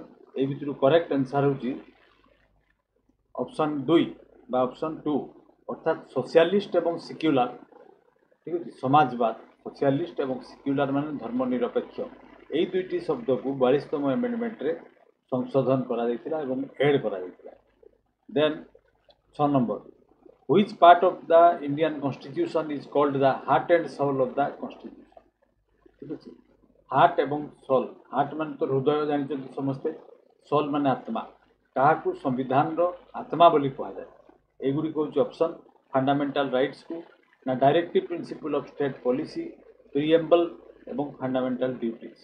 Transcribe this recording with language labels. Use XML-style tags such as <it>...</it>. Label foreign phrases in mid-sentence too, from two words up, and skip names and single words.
<or>এই ଭିତରୁ</or> <en>correct answer</en> <or>ହେଉଛି ଅପସନ୍ 2 ବା ଅପସନ୍ 2, ଅର୍ଥାତ୍ ସୋସିଆଲିଷ୍ଟ ଏବଂ ସେକ୍ୟୁଲାର। ଠିକ୍ ଅଛି। ସମାଜବାଦ, ସୋସିଆଲିଷ୍ଟ ଏବଂ ସେକ୍ୟୁଲାର ମାନେ ଧର୍ମ ନିରପେକ୍ଷ, এই ଦୁଇଟି ଶବ୍ଦକୁ 42ତମ ଏମେଣ୍ଡମେଣ୍ଟରେ ସଂଶୋଧନ କରାଯାଇଥିଲା ଏବଂ ଏଡ୍ କରାଯାଇଥିଲା। ଦେନ୍ 6 ନମ୍ବର।</or> <en>Which part of the Indian Constitution is called the heart and soul of the Constitution?</en> <or>ଠିକ୍ ଅଛି। ହାର୍ଟ ଏବଂ ସୋଲ୍। ହାର୍ଟ ମାନେ ତ ହୃଦୟ ଜାଣିଛନ୍ତି ସମସ୍ତେ, ସୋଲ୍ ମାନେ ଆତ୍ମା। କାହାକୁ ସମ୍ବିଧାନର ଆତ୍ମା ବୋଲି କୁହାଯାଏ? ଏଗୁଡ଼ିକ ହେଉଛି ଅପସନ୍।</or> <en>fundamental rightsku, ନା directive principle of state policy, preamble ଏବଂ fundamental duties.</en>